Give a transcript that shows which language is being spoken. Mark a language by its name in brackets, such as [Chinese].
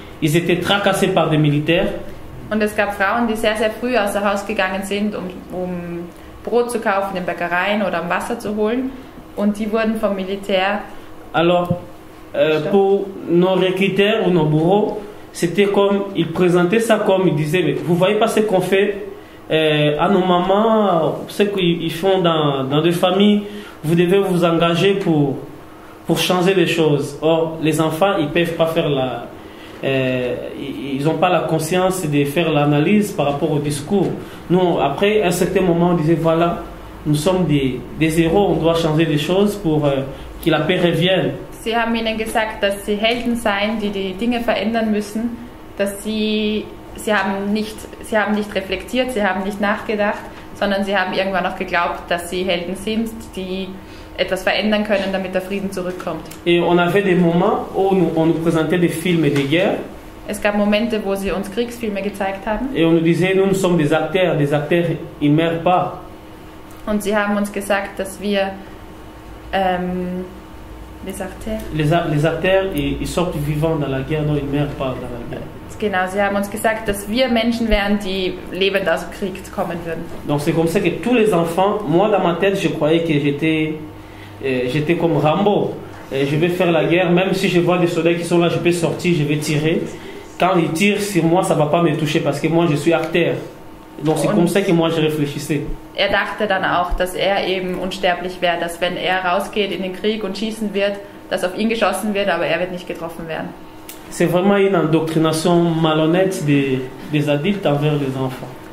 [French] Ils étaient tracassés par des militaires. [German] Und es gab Frauen, die sehr, sehr früh außer Haus gegangen sind, um Brot zu kaufen in Bäckereien oder um Wasser zu holen. Und die wurden vom Militär. [French] Alors, pour nos recruteurs ou nos bourreaux, c'était comme, ils présentaient ça comme, ils disaient, mais vous voyez pas ce qu'on fait à nos mamans, ce qu'ils font dans des familles, vous devez vous engager pour changer les choses. Or, les enfants, ils peuvent pas faire ils n'ont pas la conscience de faire l'analyse par rapport au discours. Nous, après un certain moment, on disait, voilà, nous sommes des héros, on doit changer des choses pour que la paix revienne. [German] Sie haben ihnen gesagt, dass sie Helden seien, die die Dinge verändern müssen, dass sie haben nicht reflektiert, sie haben nicht nachgedacht, sondern sie haben irgendwann noch geglaubt, dass sie Helden sind, die etwas verändern können, damit der Frieden zurückkommt. [French] Et on avait des moments où on nous présentait des films de guerre. [German] Es gab Momente, wo sie uns Kriegsfilme gezeigt haben. [French] Et on nous disait, nous sommes des acteurs, ils ne meurent pas. [German] Und sie haben uns gesagt, dass wir [French] les acteurs, ils sortent vivants dans la guerre, non, ils ne meurent pas dans la guerre. [German] Genau, sie haben uns gesagt, dass wir Menschen wären, die lebend aus dem Krieg kommen würden. [French] Donc c'est comme ça que tous les enfants, moi dans ma tête, je croyais que j'étais comme Rambo. Je vais faire la guerre, même si je vois des soldats qui sont là, je peux sortir, je vais tirer. Quand ils tirent sur moi, ça ne va pas me toucher parce que moi je suis acteur. Donc c'est comme ça que moi je réfléchissais. [German] Er dachte dann auch, dass er eben unsterblich wäre, dass wenn er rausgeht in den Krieg und schießen wird, dass auf ihn geschossen wird, aber er wird nicht getroffen werden. [French] C'est vraiment une indoctrination malhonnête des adultes envers les enfants.